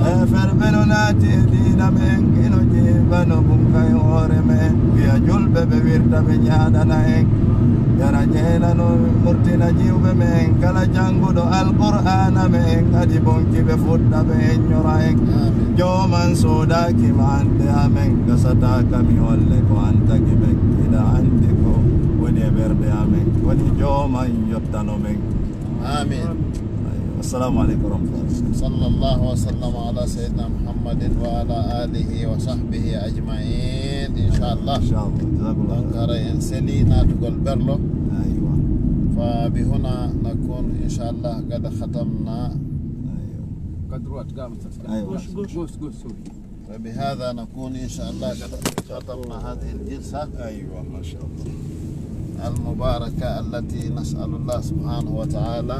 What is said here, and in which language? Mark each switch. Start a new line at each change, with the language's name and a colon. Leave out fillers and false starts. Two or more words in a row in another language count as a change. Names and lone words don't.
Fula: e ferɓe no naati e diina me en ino jiibano ɓunkay hoore me en wiya julɓe ɓe wirta ɓe ñaaɗana en yara jeena no murtina jiwɓe me en kala jannguɗo alqur'ana me en adi bonki ɓe fuɗɗa ɓe en ñora en joman soodakima ande amen gasata kami holle ko antaki men ina andi ko woni e ɓerɗe amen woni joman yottano men amin
Arabic: السلام عليكم ورحمة الله صلى الله وسلم على سيدنا محمد وعلى آله وصحبه أجمعين إن شاء الله إن شاء الله جزاكم الله
Fula: donc haray en seli natugol berlo aywa
Arabic: فبهنا نكون إن شاء الله قد ختمنا وبهذا نكون إن شاء الله قد ختمنا هذه الجلسة ايوه ما شاء الله المباركة التي نسأل الله سبحانه وتعالى